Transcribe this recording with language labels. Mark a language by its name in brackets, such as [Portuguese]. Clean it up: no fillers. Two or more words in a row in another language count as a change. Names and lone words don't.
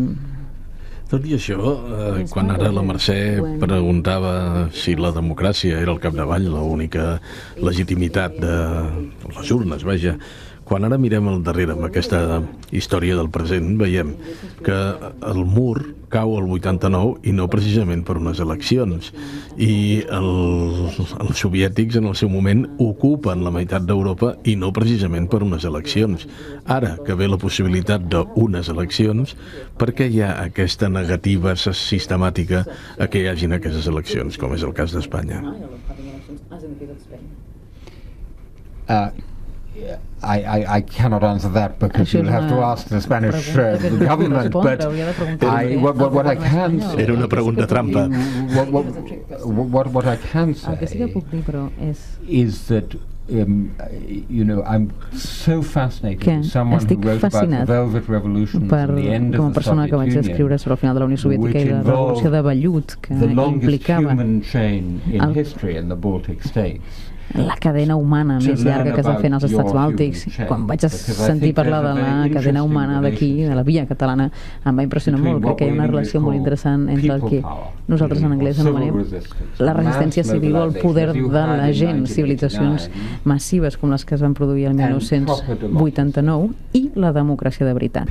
[Catalan] Tot i això, quan ara la Mercè preguntava si la democràcia era al capdavall l'única legitimitat de les urnes, vaja, quan ara mirem al darrere amb aquesta història del present, veiem que el mur cau al 89 i no precisament per unes eleccions, i els soviètics en el seu moment ocupen la meitat d'Europa i no precisament per unes eleccions. Ara que ve la possibilitat d'unes eleccions, per què hi ha aquesta negativa sistemàtica a que hi hagin aquestes eleccions, com és el cas d'Espanya? [English] I cannot answer that because you'll have to ask the Spanish government, but what I can say... [Catalan] Era una pregunta trampa. [English] What I can say is that I'm so fascinated with someone who wrote about the Velvet Revolution and the end of the Soviet Union, which involved the longest human chain in history in the Baltic states. [Catalan] La cadena humana més llarga que es va fer als Estats Bàltics. Quan vaig sentir parlar de la cadena humana d'aquí, de la via catalana, em va impressionar molt. Crec que hi ha una relació molt interessant entre el que nosaltres en anglès anomenem la resistència civil o el poder de la gent, civilitzacions massives com les que es van produir el 1989, i la democràcia de veritat.